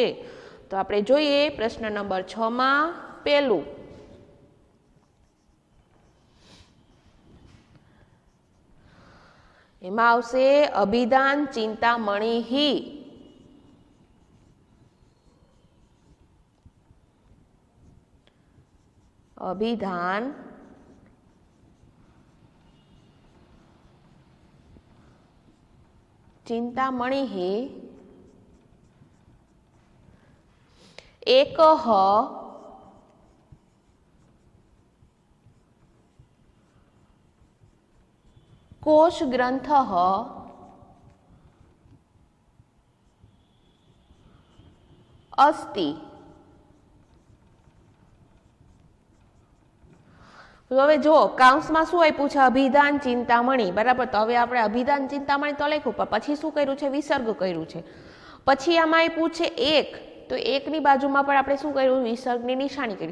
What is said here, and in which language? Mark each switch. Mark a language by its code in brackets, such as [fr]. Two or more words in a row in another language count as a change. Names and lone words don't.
[gu] તો આપણે જોઈએ પ્રશ્ન નંબર 6 માં પહેલું, એમાં આવશે અભિધાન ચિંતામણી. અભિધાન [sa] ચિંતામણી એકઃ कोश ग्रंथ अस्ति. [gu] હવે જો કૌંસમાં શું આપ્યું છે, અભિધાન ચિંતામણી. બરાબર, તો હવે આપણે અભિધાન ચિંતામણી તો લખ્યું, પણ પછી શું કર્યું છે, વિસર્ગ કર્યું છે. પછી આમાં આપ્યું છે એક, તો એકની બાજુમાં પણ આપણે શું કર્યું, વિસર્ગની નિશાની કરી.